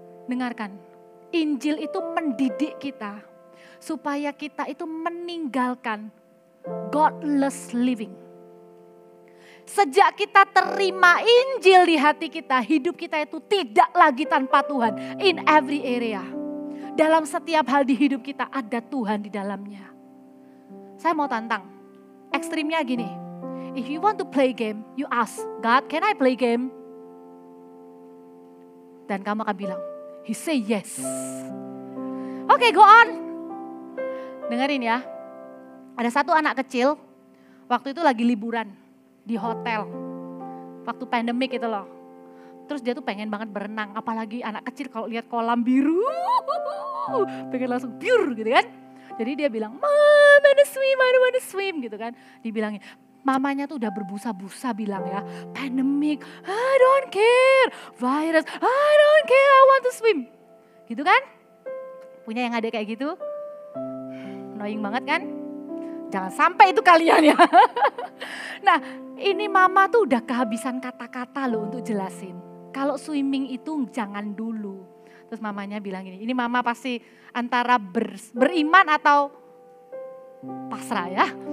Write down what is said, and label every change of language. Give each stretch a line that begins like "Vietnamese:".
Indonesian: Dengarkan, Injil itu mendidik kita supaya kita itu meninggalkan
English: godless living.
Indonesian: Sejak kita terima Injil di hati kita, hidup kita itu tidak lagi tanpa Tuhan.
English: In every area.
Indonesian: Dalam setiap hal di hidup kita ada Tuhan di dalamnya. Saya mau tantang. Ekstrimnya gini.
English: If you want to play game, you ask, God, can I play game?
Indonesian: Dan kamu akan bilang,
English: He say yes.
Indonesian: Oke,
English: go on.
Indonesian: Dengerin ya. Ada satu anak kecil, waktu itu lagi liburan di hotel. Waktu pandemik itu loh. Terus dia tuh pengen banget berenang. Apalagi anak kecil kalau lihat kolam biru. Pengen langsung pure gitu kan. Jadi dia bilang, Mom,
English: I wanna swim
Indonesian: gitu kan. Dibilangin, mamanya tuh udah berbusa-busa bilang ya.
English: Pandemik, I don't care. Virus, I don't care, I want to swim.
Indonesian: Gitu kan. Punya yang ada kayak gitu. Annoying banget kan. Jangan sampai itu kalian ya. Nah, ini mama tuh udah kehabisan kata-kata loh untuk jelasin. Kalau swimming itu jangan dulu. Terus mamanya bilang gini, ini mama pasti antara beriman atau pasrah ya.